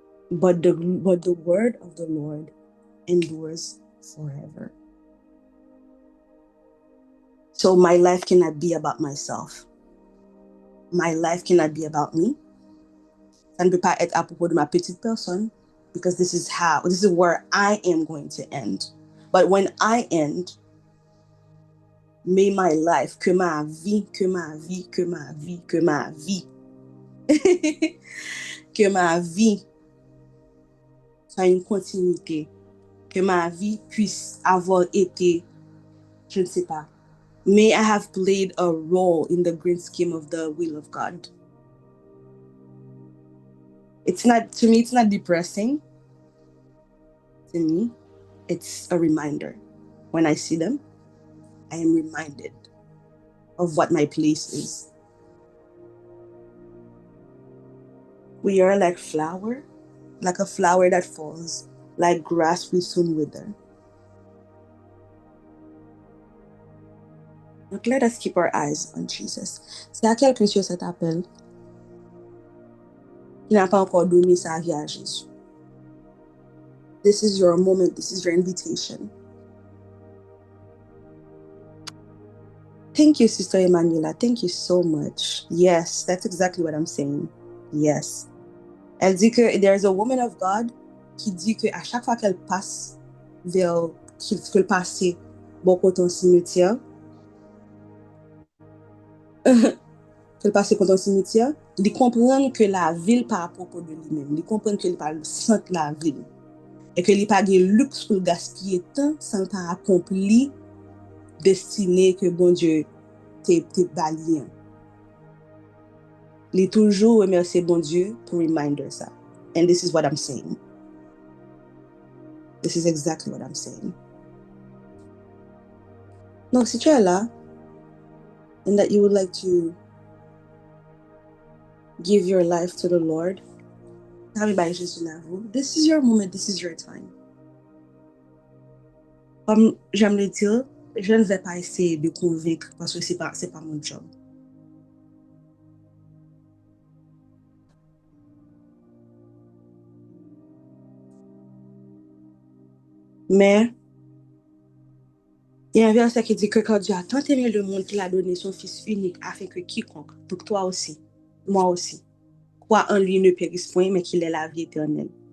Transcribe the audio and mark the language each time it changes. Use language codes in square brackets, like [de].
[en] But the word of the Lord endures forever. So my life cannot be about myself. My life cannot be about me. [fr] Ça ne peut pas être à propos de ma petite personne, [en] because this is where I am going to end. But when I end, may my life, [fr] que ma vie, que ma vie, que ma vie, que ma vie, que ma vie soit une continuité, que ma vie puisse avoir été, je ne sais pas, [en] may I have played a role in the grand scheme of the will of God. It's not, to me, it's not depressing. To me, it's a reminder. When I see them, I am reminded of what my place is. We are like flower, like a flower that falls, like grass we soon wither. Donc, let us keep our eyes on Jesus. [fr] C'est à quelqu'un sur cet appel qui n'a pas encore donné sa vie à Jésus. [en] This is your moment. This is your invitation. Thank you, Sister Emanuela. Thank you so much. Yes, that's exactly what I'm saying. Yes. [fr] Elle dit que [en] there's a woman of God [fr] qui dit que à chaque fois qu'elle passe vers qu'elle passe beaucoup dans cimetière, qu'elle passe contre un cimetière, il comprend que la ville par rapport à lui-même, il comprend que il pas le centre de la ville et que il pas de luxe pour gaspiller temps sans pas accomplir destinée que bon Dieu t'es balié. Il est toujours remercier bon Dieu pour reminder ça. [en] And this is what I'm saying. This is exactly what I'm saying. [fr] Donc, si tu es là, [en] and that you would like to give your life to the Lord, this is your moment, this is your time. [fr] Comme j'aime le dire, je ne vais pas essayer de convaincre parce que c'est pas mon job. Mais il y a un verset qui dit que quand Dieu a tant aimé le monde qu'il a donné son Fils unique afin que quiconque, donc toi aussi, moi aussi, croit en lui ne périsse point, mais qu'il ait la vie éternelle.